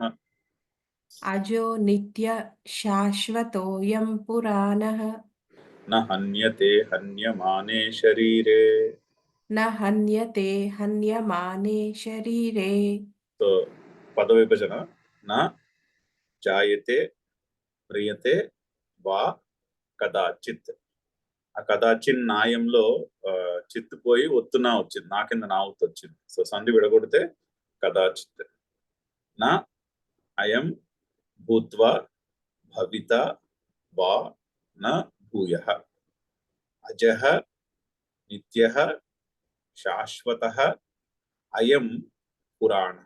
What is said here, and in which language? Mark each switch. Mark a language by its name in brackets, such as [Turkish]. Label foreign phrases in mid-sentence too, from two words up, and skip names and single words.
[Sanskrit] अजो नित्य शाश्वतोऽयं पुराणः न हन्यते हन्यमाने शरीरे. न हन्यते हन्यमाने शरीरे. तो पद विभजन न जायते म्रियते వా కదాచిత్. [Telugu] ఆ కదాచిన్ నాయంలో చిత్తు పోయి ఒత్తునా వచ్చింది, నా కింద నా ఒత్తు వచ్చింది. సో సంధి విడగొడితే కదాచిత్. [Sanskrit] నా అయం భూత్వా భవిత వా న భూయః అజః నిత్యః శాశ్వతః అయం పురాణః.